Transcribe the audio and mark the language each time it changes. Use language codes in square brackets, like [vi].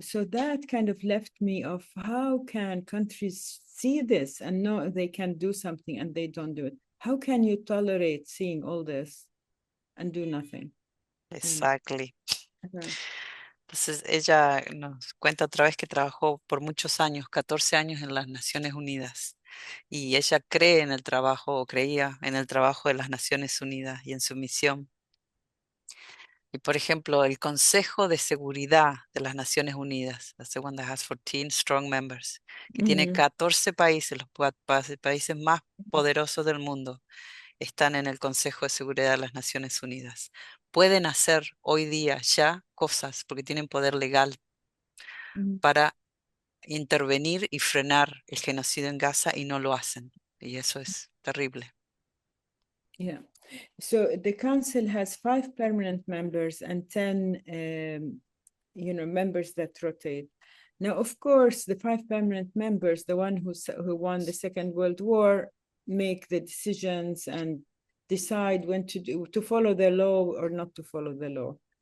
[en] So that kind of left me of how can countries see this and know they can do something and they don't do it? How can you tolerate seeing all this and do nothing? Exactly. [es] Entonces ella nos cuenta otra vez que trabajó por muchos años, 14 años en las Naciones Unidas. y ella cree en el trabajo, o creía en el trabajo de las Naciones Unidas y en su misión. Y por ejemplo, el Consejo de Seguridad de las Naciones Unidas, [en] that's the one that has 14 strong members, [es] que tiene 14 países, los países más poderosos del mundo, están en el Consejo de Seguridad de las Naciones Unidas. Pueden hacer hoy día ya cosas porque tienen poder legal para intervenir y frenar el genocidio en Gaza y no lo hacen. Y eso es terrible. [en] Yeah. So the council has 5 permanent members and 10, members that rotate. Now, of course, the 5 permanent members, the one who won the Second World War, make the decisions and decide when to follow the law or not to follow the law.